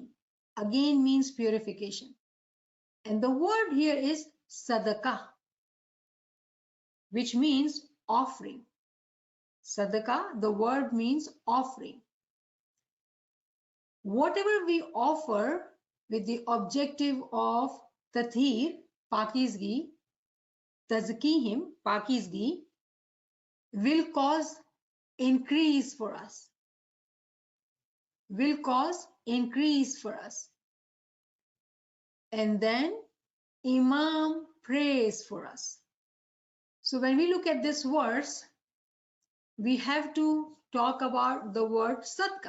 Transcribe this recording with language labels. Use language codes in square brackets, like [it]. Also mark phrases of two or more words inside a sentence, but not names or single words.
[en] Again means purification. And the word here is sadaqah, which means offering. Sadaqah, the word means offering. Whatever we offer with the objective of tathir, pakizgi, tazkihim, pakizgi, will cause increase for us. Will cause increase for us. And then Imam prays for us. So when we look at this verse, we have to talk about the word sadqa.